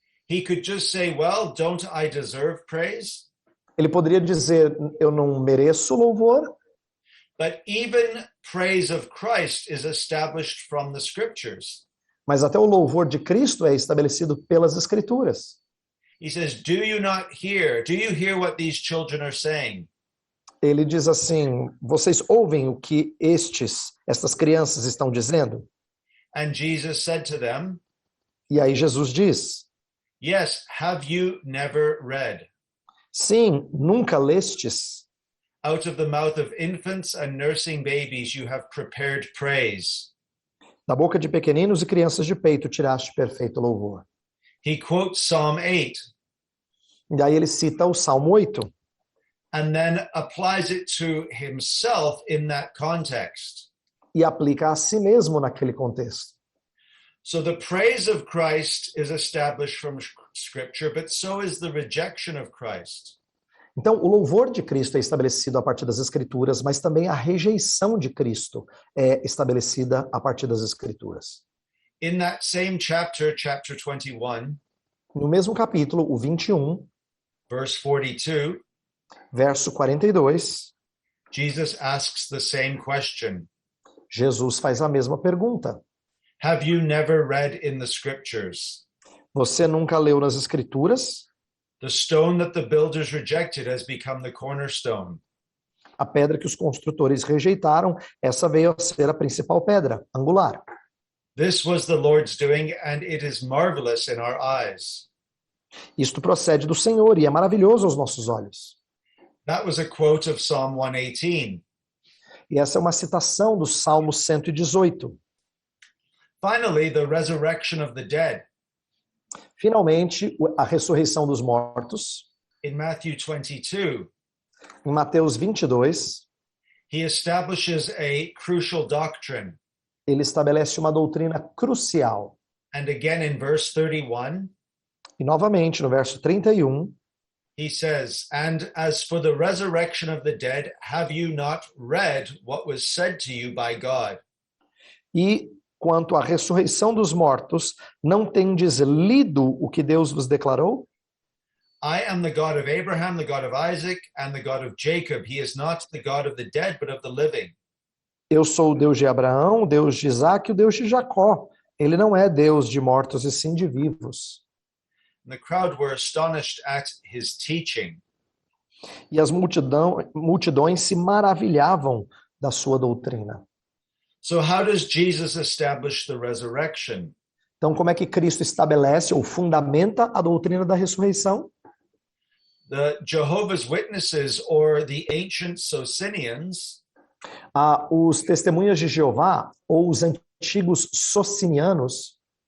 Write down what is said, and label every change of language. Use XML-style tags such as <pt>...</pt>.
<en>He could just say, well, don't I deserve praise?</en> <pt>Ele poderia dizer, eu não mereço louvor,</pt> <en>But even praise of Christ is established from the scriptures.</en> <pt>mas até o louvor de Cristo é estabelecido pelas Escrituras.</pt> <en>He says, do you not hear? Do you hear what these children are saying?</en> <pt>Ele diz assim, vocês ouvem o que estas crianças estão dizendo?</pt> <en>And Jesus said to them,</en> <pt>E aí Jesus diz,</pt> <en>yes, have you never read?</en> <pt>sim, nunca lestes?</pt> <en>Out of the mouth of infants and nursing babies you have prepared praise.</en> <pt>Da boca de pequeninos e crianças de peito tiraste perfeito louvor.</pt> <en>He quotes Psalm 8</en> <pt>E aí ele cita o Salmo 8.</pt> <en>and then applies it to himself in that context.</en> <pt>E aplica a si mesmo naquele contexto.</pt> <en>So the praise of Christ is established from Scripture, but so is the rejection of Christ.</en> <pt>Então, o louvor de Cristo é estabelecido a partir das Escrituras, mas também a rejeição de Cristo é estabelecida a partir das Escrituras.</pt> <en>In that same chapter, chapter 21,</en> <pt>No mesmo capítulo, o 21,</pt> <en>verse 42,</en> <pt>verso 42,</pt> <en>Jesus asks the same question.</en> <pt>Jesus faz a mesma pergunta.</pt> <en>Have you never read in the Scriptures?</en> <pt>Você nunca leu nas Escrituras?</pt> <en>The stone that the builders rejected has become the cornerstone.</en> <pt>A pedra que os construtores rejeitaram, essa veio a ser a principal pedra, angular.</pt> <en>This was the Lord's doing, and it is marvelous in our eyes.</en> <pt>Isto procede do Senhor e é maravilhoso aos nossos olhos.</pt> <en>That was a quote of Psalm 118.</en> <pt>E essa é uma citação do Salmo 118.</pt> <en>Finally, the resurrection of the dead.</en> <pt>Finalmente, a ressurreição dos mortos.</pt> <en>In Matthew 22,</en> <pt>Em Mateus 22,</pt> <en>he establishes a crucial doctrine.</en> <pt>Ele estabelece uma doutrina crucial.</pt> <en>And again in verse 31,</en> <pt>E novamente, no verso 31,</pt> <en>he says, "And as for the resurrection of the dead, have you not read what was said to you by God?"</en> <pt>e quanto à ressurreição dos mortos, não tendes lido o que Deus vos declarou?</pt> <en>I am the God of Abraham, the God of Isaac, and the God of Jacob. He is not the God of the dead, but of the living.</en> <pt>Eu sou o Deus de Abraão, o Deus de Isaac e o Deus de Jacó. Ele não é Deus de mortos e sim de vivos.</pt> <en>And the crowd were astonished at his teaching.</en> <pt>E as multidões se maravilhavam da sua doutrina.</pt> <en>So how does Jesus establish the resurrection?</en> <pt>Então, como é que Cristo estabelece ou fundamenta a doutrina da ressurreição?</pt> <en>The Jehovah's Witnesses or the ancient Socinians</en> <pt>Os testemunhas de Jeová ou os antigos socinianos</pt>